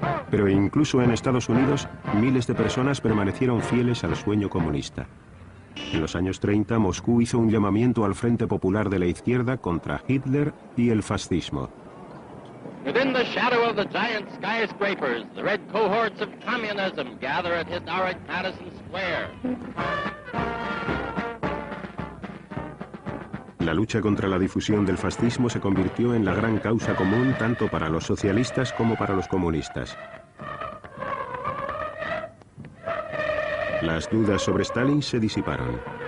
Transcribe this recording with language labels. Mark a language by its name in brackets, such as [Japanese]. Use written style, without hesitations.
[Spanish] Pero incluso en Estados Unidos, miles de personas permanecieron fieles al sueño comunista. En los años 30, Moscú hizo un llamamiento al Frente Popular de la Izquierda contra Hitler y el fascismo. [English] Within the shadow of the giant skyscrapers, the red cohorts of communism gather at historic Madison Square. [Spanish] La lucha contra la difusión del fascismo se convirtió en la gran causa común tanto para los socialistas como para los comunistas. Las dudas sobre Stalin se disiparon.